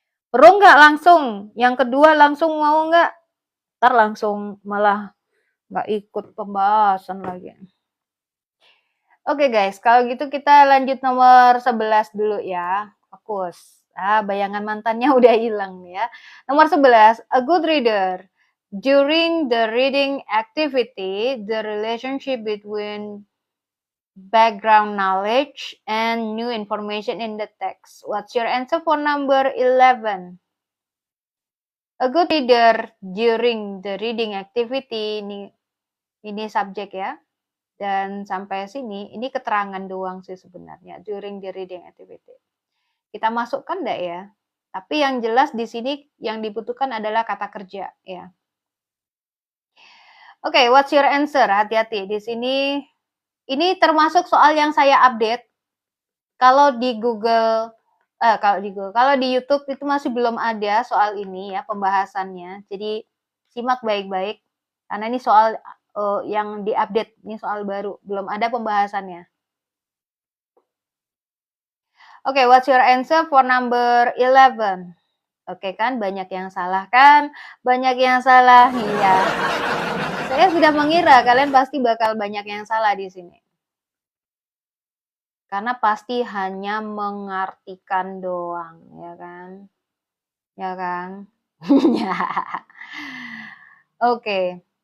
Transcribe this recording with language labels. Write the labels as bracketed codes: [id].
[id] Perlu nggak langsung? Yang kedua langsung mau nggak? Ntar langsung malah nggak ikut pembahasan lagi. Oke guys, kalau gitu kita lanjut nomor 11 dulu ya. Fokus. Bayangan mantannya udah hilang ya. [en] Nomor 11, a good reader. During the reading activity, the relationship between background knowledge and new information in the text. What's your answer for number 11? A good reader during the reading activity, [id] ini subjek ya. Dan sampai sini, ini keterangan doang sih sebenarnya, [en] during the reading activity. [id] Kita masukkan enggak ya? Tapi yang jelas di sini yang dibutuhkan adalah kata kerja ya. Oke, [en] what's your answer? [id] Hati-hati di sini. Ini termasuk soal yang saya update. Kalau di Google, kalau di YouTube itu masih belum ada soal ini ya pembahasannya. Jadi simak baik-baik karena ini soal yang diupdate, ini soal baru, belum ada pembahasannya. [en] Oke, what's your answer for number 11? [id] Oke kan, banyak yang salah kan? Banyak yang salah, iya. Saya sudah mengira kalian pasti bakal banyak yang salah di sini. Karena pasti hanya mengartikan doang, ya kan? Ya kan? Ya. Oke.